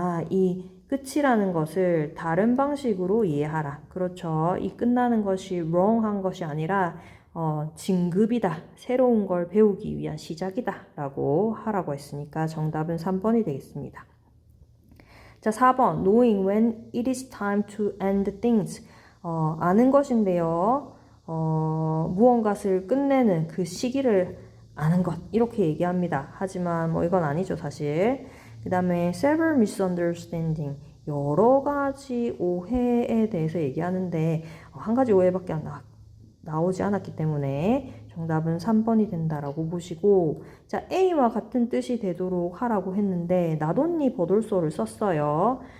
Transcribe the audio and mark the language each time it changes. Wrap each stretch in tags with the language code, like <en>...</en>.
<ko>이 끝이라는 것을 다른 방식으로 이해하라. 그렇죠. 이 끝나는 것이 wrong한 것이 아니라 진급이다. 새로운 걸 배우기 위한 시작이다. 라고 하라고 했으니까 정답은 3번이 되겠습니다. 자, 4번.</ko> <en>Knowing when it is time to end things.</en> <ko>아는 것인데요. 무언가를 끝내는 그 시기를 아는 것. 이렇게 얘기합니다. 하지만 이건 아니죠, 사실. 그 다음에</ko> <en>several misunderstanding,</en> <ko>여러 가지 오해에 대해서 얘기하는데 한 가지 오해밖에 나오지 않았기 때문에 정답은 3번이 된다라고 보시고, 자, A와 같은 뜻이 되도록 하라고 했는데 나돈니 버돌소를 썼어요.</ko>